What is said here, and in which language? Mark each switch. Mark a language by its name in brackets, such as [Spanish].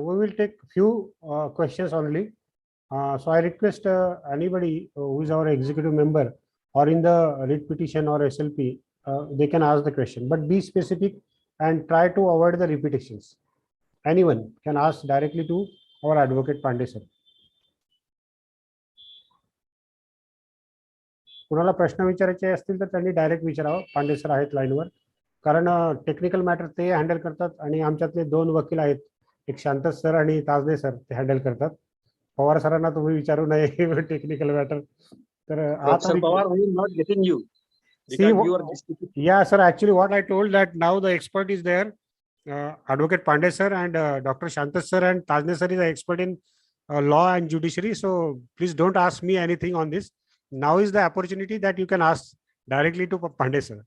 [English] We will take few questions only. So I request anybody who is our executive member or in the writ petition or SLP, they can ask the question, but be specific and try to avoid the repetitions. Anyone can ask directly to our advocate Pandey sir. [Marathi] कुणाला प्रश्न विचारायचे असतील तर त्यांनी direct विचारावं. Pande sir आहेत लाईनवर, कारण टेक्निकल मॅटर ते हँडल करतात आणि आमच्यातले दोन वकील आहेत, एक शांत सर आणि ताजने सर, ते हँडल करतात. पवार सरांना तुम्ही विचारू नये टेक्निकल मॅटर. तर [English] Professor Pawar, we are not getting you. See, yeah, sir. Actually, what I told that now the expert is there, Advocate Pandey sir and Dr. Shantas sir and Tajne sir is an expert in law and judiciary. So please don't ask me anything on this. Now is the opportunity that you can ask directly to Pandey sir.